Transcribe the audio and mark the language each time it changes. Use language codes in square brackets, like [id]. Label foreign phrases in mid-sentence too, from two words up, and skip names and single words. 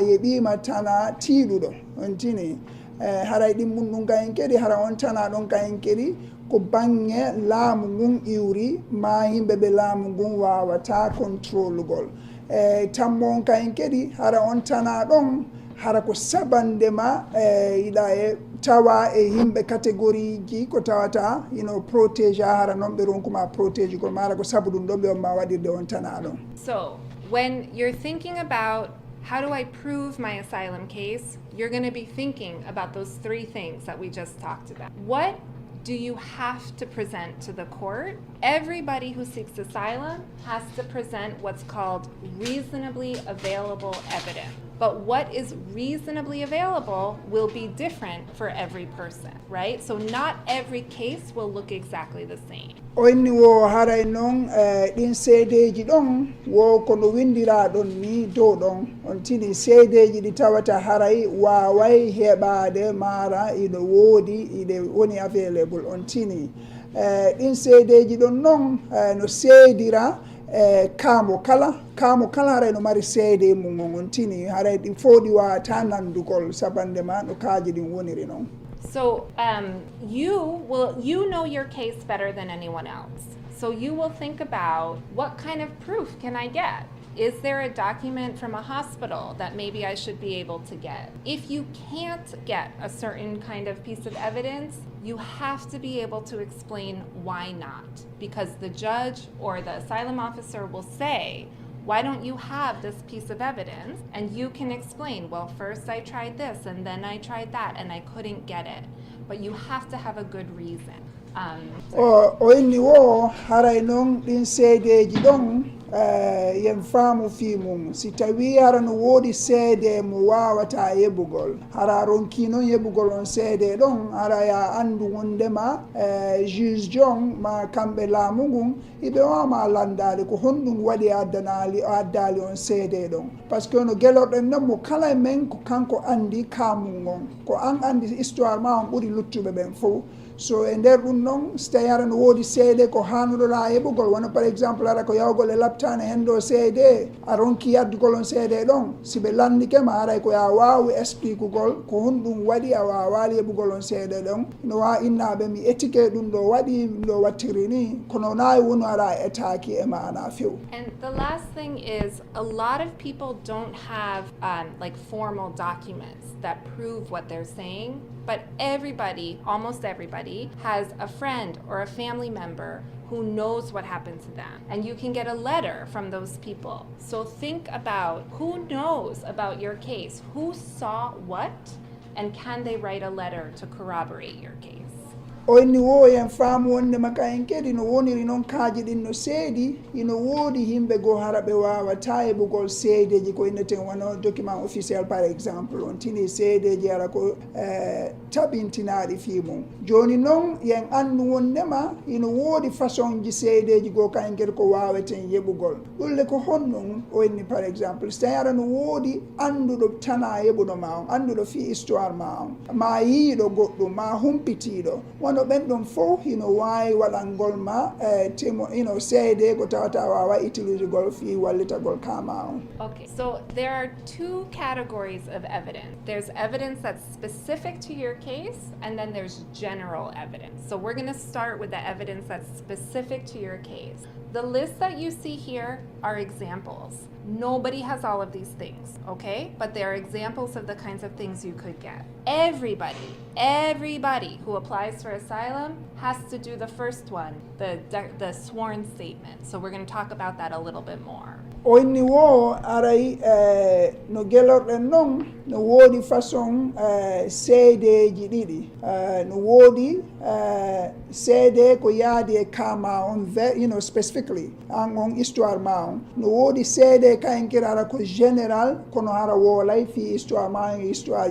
[ff] yeɓima tana tiiɗuɗo on tini haray ɗimmum ɗum kayen kadi hara on tana ɗon kayen kadi ko bange laamu ngun iwri ma yimɓeɓe laamu ngun wawata controlugol tammo on kayen kadi hara on tana ɗon hara ko sabandema yiɗa e tawa e yimɓe catégorie ji ko tawata protégé hara noon ɓe ronkuma protégé gol mara ko sabu ɗum ɗon ɓe on ma waɗirde on tana ɗon. [en] So when you're thinking about how do I prove my asylum case, you're going to be thinking about those 3 things that we just talked about. What do you have to present to the court? Everybody who seeks asylum has to present what's called reasonably available evidence. But what is reasonably available will be different for every person, right? So not every case will look exactly the same. [ff] Onni wo haray noon ɗin seedeji ɗon wo kono windira ɗon ni dow ɗon on tini seedeji ɗi tawata haray waway heɓade mara ino woodi iɗe woni available on tini ɗin seedeji ɗon noon no seedira kamo kala haray no mari seede mum on tini haray ɗi fof ɗi wawata nandugol sabandema no kaaji ɗin woniri noon. [en] So you know your case better than anyone else. So you will think about, what kind of proof can I get? Is there a document from a hospital that maybe I should be able to get? If you can't get a certain kind of piece of evidence, you have to be able to explain why not. Because the judge or the asylum officer will say, why don't you have this piece of evidence? And you can explain, well, first I tried this and then I tried that and I couldn't get it. But you have to have a good reason. [ff] O inni wo haray noon ɗin seedeji ɗon yen faamu fi mum si tawi hara no woodi seede mo wawata yeɓugol hara ronki noon yeɓugol on seede ɗon hara ya andu wondema juge jon ma kamɓe laamu ngun iɓe wawma landade ko honɗum waɗi addali on seede ɗon [fr] par ce que [ff] no gelorɗen noon mo kala men ko kanko andi kamum on ko an andi histoire ma on ɓuuri luttuɓe ɓen fof. So e nder ɗum noon so tawi hara no woodi seede ko hanuɗoɗa heɓugol wona [fr] par exemple [ff] hara ko yawgol e laptane hen ɗo seede a ronki yaddugol on seede ɗon si ɓe landikema haray ko ya wawi explique ugol ko honɗum waɗi a wawali heɓugol on seede ɗon no wawi innaɓe mi éthique ɗum ɗo waɗi ɗum ɗo wattiri ni kono nayi woni ara etaki e mana few. [en] And the last thing is, a lot of people don't have like formal documents that prove what they're saying, but everybody, almost everybody, has a friend or a family member who knows what happened to them. And you can get a letter from those people. So think about who knows about your case, who saw what, and can they write a letter to corroborate your case? [ff] o inni wo yen faamu wonde maka en kedi no woniri noon kaaji ɗin no seedi ino woodi yimɓe goo hara ɓe wawata heɓugol seedeji ko inneten wono [fr] document officiel par exemple [ff] on tini seedeji ara ko taɓintinaɗi fii mum joni noon yen andu wondema ino woodi façon ji seedeji goo kayen kedi ko waweten yeɓugol ɗulle ko honnon o inni [fr] par exemple [ff] so tawi ara no woodi anduɗo tana yeɓuɗo ma on anduɗo fi histoire ma on ma yiiɗo goɗɗum ma humpitiɗo wono ɓen ɗon fof hino wawi waɗangol ma ino seede ko tawata wawa utilisé gol fi wallitagol kama on. [en] Okay, so there are two categories of evidence. There's evidence that's specific to your case, and then there's general evidence. So we're going to start with the evidence that's specific to your case. The list that you see here are examples. Nobody has all of these things, okay? But they're examples of the kinds of things you could get. Everybody who applies for asylum has to do the first one, the sworn statement. So we're going to talk about that a little bit more. [ff] Oini wo aray no gelorɗen noon no woodi façon seedeji ɗiɗi no woodi seede ko yaadi e kama on specifically an on histoire ma on no woodi seede kayen kirara ko général kono hara woolay fi histoire ma en histoire